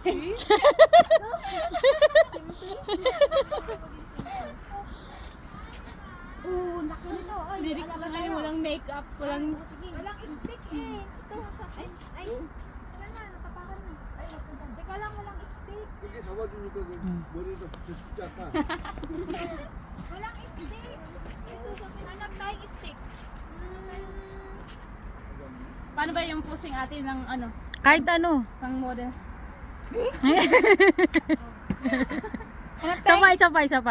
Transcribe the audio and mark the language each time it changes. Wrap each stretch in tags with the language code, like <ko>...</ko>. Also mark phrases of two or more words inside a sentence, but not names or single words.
<tl>Oo, laki nito. Ay, Pinili ko ngayon walang makeup, walang... walang stick eh. Ito, ay, wala na, natapakan na. Ay, teka lang, walang stick.</tl> <ko>이게 잡아주니까 그 머리에다 붙여 싶지 않다.</ko> <tl>Walang stick. Ito, so hanap tayong stick. Paano ba yung posing atin ng ano, Kahit ano. pang model? Isa pa.</tl>